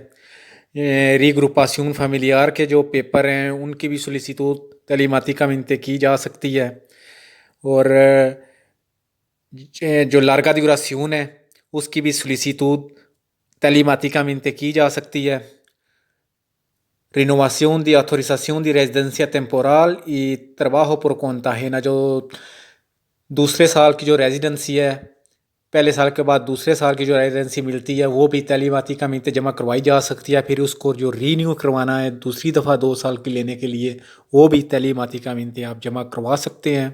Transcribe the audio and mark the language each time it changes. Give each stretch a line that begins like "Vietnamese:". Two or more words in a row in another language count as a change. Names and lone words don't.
Spanish: reagrupación familiar
Urdu: کے جو پیپر ہیں ان کی بھی
Spanish: solicitud telemáticamente
Urdu: کی جا سکتی ہے۔ اور جو
Spanish: larga duración
Urdu: ہے اس کی بھی
Spanish: solicitud telemáticamente
Urdu: کی جا سکتی ہے۔
Spanish: renovación de autorización de residencia temporal y trabajo por cuenta ajena،
Urdu: جو دوسرے سال کی جو ریزیڈنسی ہے، پہلے سال کے بعد دوسرے سال کی جو ریزیڈنسی ملتی ہے وہ بھی تعلیماتی کامنتے جمع کروائی جا سکتی ہے۔ پھر اس کو جو رینیو کروانا ہے دوسری دفعہ 2 سال کی لینے کے لیے وہ بھی تعلیماتی کامنتے آپ جمع کروا سکتے ہیں۔